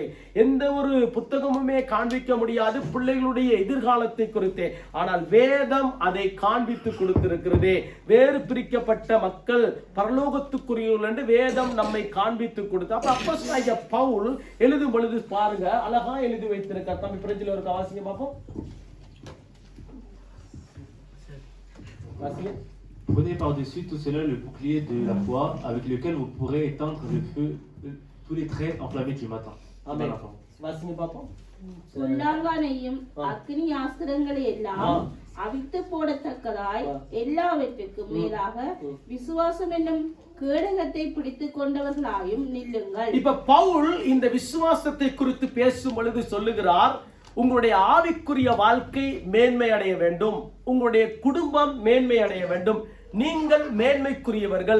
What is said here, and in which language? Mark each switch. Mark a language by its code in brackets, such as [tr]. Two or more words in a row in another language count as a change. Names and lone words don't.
[ta] எந்த ஒரு புத்தகமுமே காண்பிக்க முடியாது பிள்ளைகளுடைய எதிர்காலத்தை குறித்து. ஆனால் வேதம் அதை காண்பித்து கொடுத்திருக்கிறது. வேறு பிரிக்கப்பட்ட மக்கள் பரலோகத்துக்குரியவர்கள் என்று வேதம் நம்மை காண்பித்து கொடுத்து. அப்ப அப்போஸ்தலனாகிய பவுல் எழுதும் பொழுது பாருங்க, அழகா எழுதி வைத்திருக்கார். தம்பி பிரஜில ஒரு வாசிங்க பாப்போம். [fr] Prenez par-dessus tout cela le bouclier de la foi avec lequel vous pourrez éteindre le feu, tous les traits enflammés du matin. [ta] Amen. வாசிங்க பாப்போம். பொல்லாங்கானையும் அக்கினி ஆஸ்திரங்களை எல்லாம் அவித்து போடத்தக்கதாய் எல்லாவற்றுக்கும் மேலாக விசுவாசம் என்னும் கேடகத்தை பிடித்துக் கொண்டவர்களாயும் நில்லுங்கள். இப்ப பவுல் இந்த விசுவாசத்தை குறித்து பேசும் பொழுது சொல்லுகிறார், உங்களுடைய ஆவிக்குரிய வாழ்க்கை மேன்மை அடைய வேண்டும், உங்களுடைய குடும்பம் மேன்மை அடைய வேண்டும், நீங்கள் மேன்மைக்குரியவர்கள்.